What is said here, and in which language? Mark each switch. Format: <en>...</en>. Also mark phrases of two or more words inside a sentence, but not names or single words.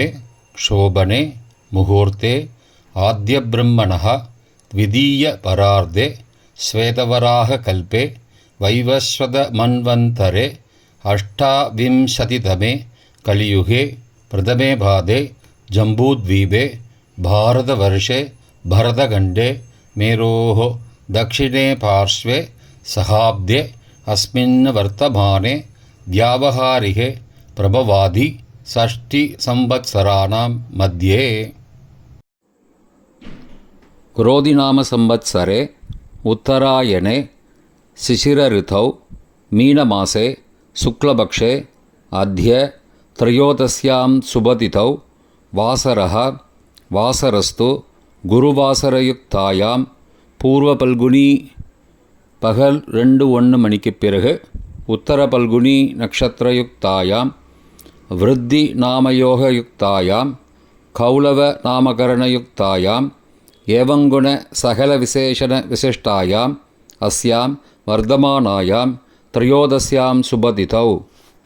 <sa>शोभने मुहूर्ते आद्य ब्रह्मणः द्वितीय परार्धे श्वेतवराह कल्पे वैवस्वत मन्वन्तरे अष्टाविंशतितमे कलियुगे प्रथमे पादे जम्बूद्वीपे भारतवर्षे भरतखण्डे मेरोः दक्षिणे पार्श्वे सहाब्दे अस्मिन् वर्तमाने व्यावहारिके प्रभवादि षष्टिसंवत्सराणां मध्ये क्रोधिनाम संवत्सरे उत्तरायणे शिशिरऋतौ मीनमासे शुक्लपक्षे अद्य त्रयोदश्यां शुभतिथौ वासरः वासरस्तु गुरुवासरयुक्तायां பூர்வ பல்குனி</sa> <ta>பகல் 2:01 மணிக்கு பிறகு</ta> <sa>उत्तर फल्गुनी नक्षत्रयुक्तायाम् वृद्धि नामयोगयुक्तायाम् कौलव नामकरणयुक्तायाम् एवङ्गुण सकल विशेषण विशिष्टायाम् अस्याम् वर्तमानायाम् त्रयोदश्याम् शुभतिथौ</sa>